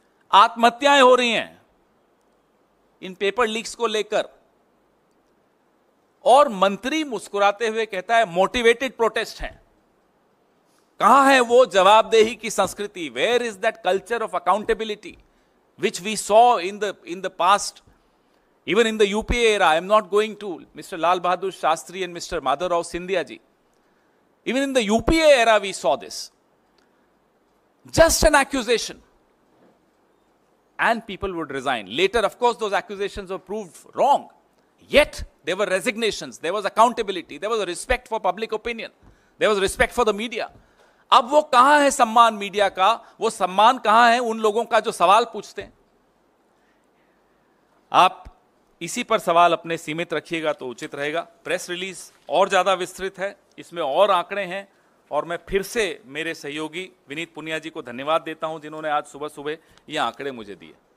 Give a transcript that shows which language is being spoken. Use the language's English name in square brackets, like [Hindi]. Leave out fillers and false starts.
[Hindi] आत्महत्याएं हो रही हैं इन पेपर लीक्स को लेकर, और मंत्री मुस्कुराते हुए कहता है मोटिवेटेड प्रोटेस्ट हैं। कहां है वो जवाबदेही की संस्कृति? [English] Where is that culture of accountability which we saw in the past, even in the UPA era? I am not going to Mr. Lal Bahadur Shastri and Mr. Madhavrao Sindhya ji. Even in the UPA era we saw this. Just an accusation and people would resign. Later, of course, those accusations were proved wrong. Yet there were resignations, there was accountability, there was a respect for public opinion, there was respect for the media. [Hindi] अब वो कहां है सम्मान media का? वो सम्मान कहां है उन लोगों का जो सवाल पूछते हैं? आप इसी पर सवाल अपने सीमित रखिएगा तो उचित रहेगा। प्रेस रिलीज और ज्यादा विस्तृत है, इसमें और आंकड़े हैं, और मैं फिर से मेरे सहयोगी विनीत पुनिया जी को धन्यवाद देता हूं जिन्होंने आज सुबह सुबह ये आंकड़े मुझे दिए।